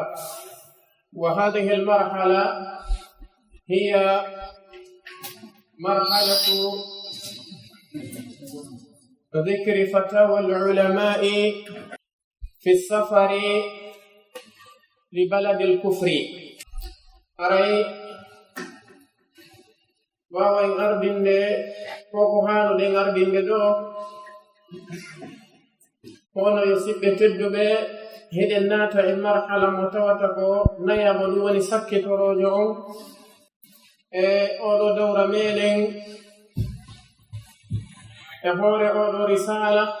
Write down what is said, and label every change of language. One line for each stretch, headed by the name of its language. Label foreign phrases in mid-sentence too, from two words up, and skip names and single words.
Arabic: وهذه المرحلة هي مرحلة ذكر فتاوى العلماء في السفر لبلد الكفر.
Fula: أري واوين أربinde koko haano den arbinde ɗo hono yo siɓɓe tedduɓe heɗen naata e marhala mo tawata ko nayamo ɗum woni sakkitorojo on e oɗo dawra meɗen e hoore oɗo risala.